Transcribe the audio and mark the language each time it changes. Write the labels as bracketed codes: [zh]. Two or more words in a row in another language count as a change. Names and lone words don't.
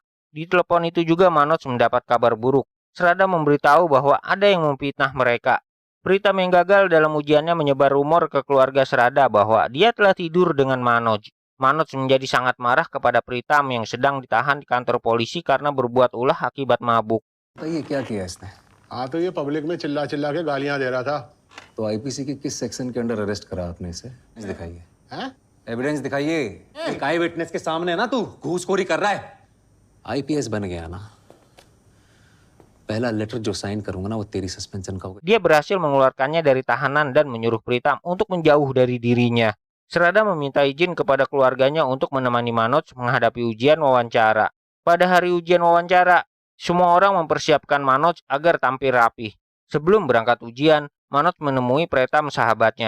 [id] Di telepon itu juga Manoj mendapat kabar buruk. Srada memberitahu bahwa ada yang memfitnah mereka. Pritam yang gagal dalam ujiannya menyebar rumor ke keluarga Srada bahwa dia telah tidur dengan Manoj. Manoj menjadi sangat marah kepada Pritam yang sedang ditahan di kantor polisi karena berbuat ulah akibat mabuk. [hi] बताइए क्या किया इसने? हाँ तो ये पब्लिक में चिल्ला चिल्ला के गालियां दे रहा था। तो आईपीसी के किस सेक्शन के [en] under arrest [hi] करा आपने इसे? दिखाइए। हैं? एविडेंस दिखाइए। एक [en] eye witness [hi] के सामने ना तू घूसखोरी कर रहा है। आईपीएस बन गया ना, पहला लेटर जो साइन करूंगा ना वो तेरी सस्पेंशन का होगा। [id] Dia berhasil mengeluarkannya dari tahanan dan menyuruh Pritam untuk menjauh dari dirinya. Srada meminta izin kepada keluarganya untuk menemani Manoj menghadapi ujian wawancara. Pada hari ujian wawancara, semua orang mempersiapkan Manoj agar tampil rapi. Sebelum berangkat ujian, Manoj menemui Pritam sahabatnya.